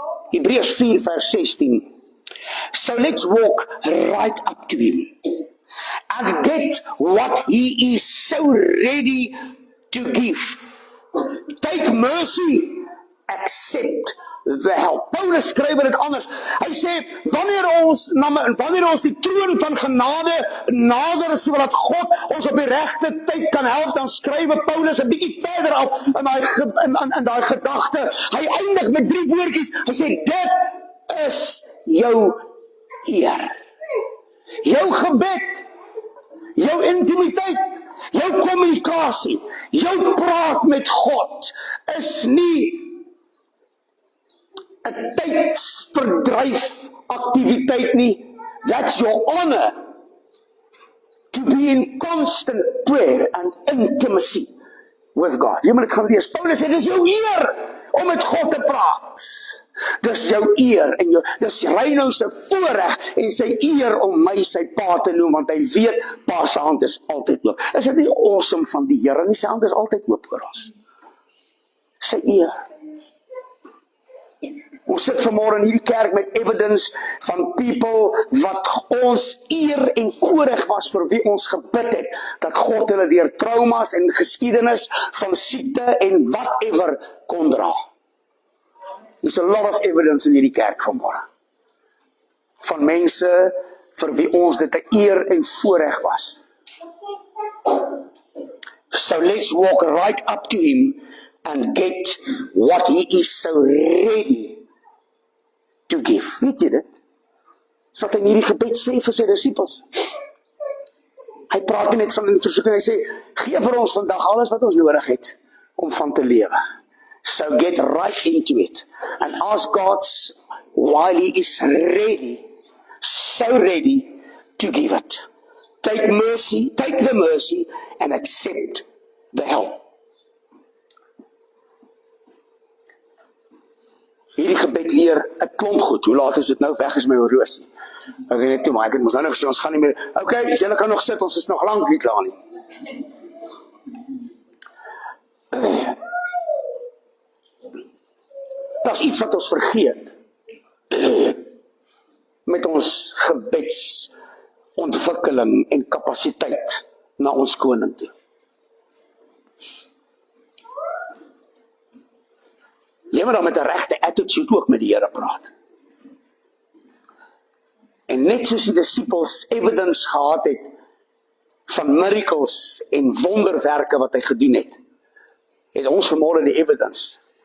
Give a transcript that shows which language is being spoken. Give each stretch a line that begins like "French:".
Afrikaans: Hebreërs 4 vers 16.
English: So let's walk right up to Him and get what He is so ready to give. Take mercy, accept the help.
Afrikaans: Paulus skryf dit anders. Hy sê, wanneer ons die troon van genade nader, sodat God ons op die regte tyd kan help, dan skryf Paulus 'n bietjie verder af in daai gedagte. Hy eindig met 3 woordjies. Hy sê, dit is jou eer. Jou gebed, jou intimiteit, jou kommunikasie, jou praat met God is nie 'n tydsverdryf aktiwiteit nie.
English: That's your honor to be in constant prayer and intimacy with God.
Afrikaans: Jy moet dit gaan lees. Paulus sê, dis jou eer om met God te praat. Dis jou eer en dis Reino se voorreg en sy eer om my sy pa te noem, want hy weet pa se hand is altyd oop. Is dit nie awesome van die Here nie? Sy hand is altyd oop vir ons. Sy eer. Ons sit vanmôre in hierdie kerk met evidence van people wat ons eer en voorreg was vir wie ons gebid het, dat God hulle deur traumas en geskiedenis van siekte en whatever kon dra.
English: There's a lot of evidence in
Afrikaans: hierdie kerk vanmôre. Van mense vir wie ons dit 'n eer en voorreg was.
English: So let's walk right up to Him and get what He is so ready to give.
Afrikaans: Weet jy dit? Dis wat hy in hierdie gebed sê vir sy disippels. Hy praat nie net van in die versoeking, hy sê, gee vir ons vandag alles wat ons nodig het om van te lewe.
English: So get right into it and ask God while He is ready, so ready to give it. Take the mercy and accept the help.
Afrikaans: Hierdie gebed leer 'n klomp goed. Hoe laat is dit nou? Weg is my horlosie. Ek weet net toe, maar ek het mos nou nog gesê ons gaan nie meer. Okay, julle kan nog sit, ons is nog lank nie klaar nie. Daar's iets wat ons vergeet met ons gebedsontwikkeling en kapasiteit na ons koning toe. Jy moet dan met 'n regte attitude ook met die Here praat. En net soos die disippels evidence gehad het van miracles en wonderwerke wat hy gedoen het, het ons vanmôre die evidence.